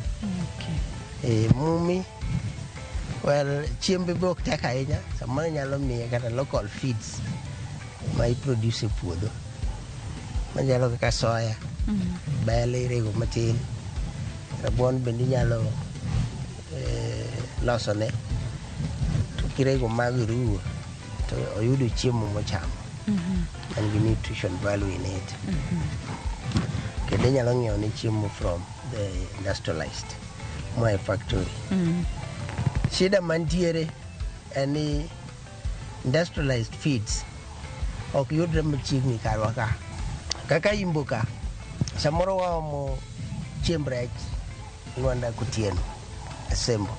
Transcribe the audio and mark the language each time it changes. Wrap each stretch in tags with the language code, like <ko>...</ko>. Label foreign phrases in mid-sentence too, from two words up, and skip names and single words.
<luo>Mumi, well, chiembe be ok tek ahinya, samoro nyalo miye kata</luo> <en>local feeds</en> <luo>ma iproduce e puodho. Manyalo kaka soya, bel irego matin, rabuon bende inyalo losone, to kirego mago iruwo to oyudo chiemo mochamo.</luo> <en>And gi nutrition value in it.</en> <luo>Kendo inyalo ng'iewo ne chiemo</luo> <en>from the industrialized,</en> <luo>moa e factory. Shida mantiere ni</luo> <en>industrialized feeds</en> <luo>ok yudre machiegni karwa ka. Kaka imbo ka, samoro waomo chiemb rech Luanda Kotieno, Asembo.</luo>